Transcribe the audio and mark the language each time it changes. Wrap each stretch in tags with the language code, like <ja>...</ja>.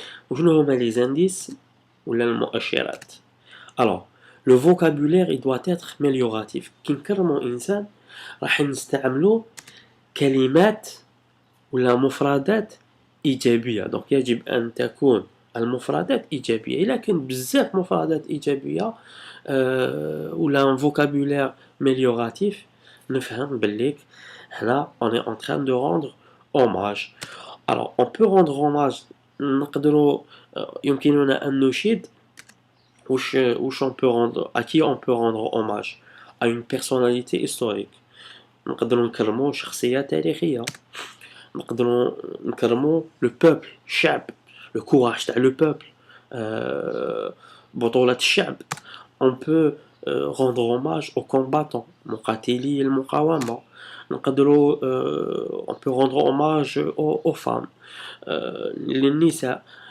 <ar>وشنو هما لي زانديس ولا المؤشرات؟ الوغ لو فوكابولير</ar> <fr>il doit être amélioratif.</fr> <ar>كي نكرمو انسان راح نستعملو كلمات ولا مفردات ايجابيه. دونك يجب ان تكون المفردات ايجابيه. الا كان بزاف مفردات ايجابيه ولا</ar> <fr>un vocabulaire amélioratif،</fr> <ar>نفهم بليك هنا</ar> <fr>on est en train de rendre hommage. alors on peut rendre hommage،</fr> <ar>نقدروا يمكننا ان نشيد واش</ar> <fr>on peut rendre à qui on peut rendre hommage؟ à une personnalité historique.</fr> <ar>نقدروا نكرموا شخصيه تاريخيه. نقدروا نكرموا لو بوبل الشعب لو كوراج تاع لو بوبل بطولة الشعب.</ar> <fr>on peut rendre hommage aux combattants</fr> <ar>مقاتلي المقاومة.</ar> <fr>نقدروا on peut rendre hommage aux femmes للنساء.</fr>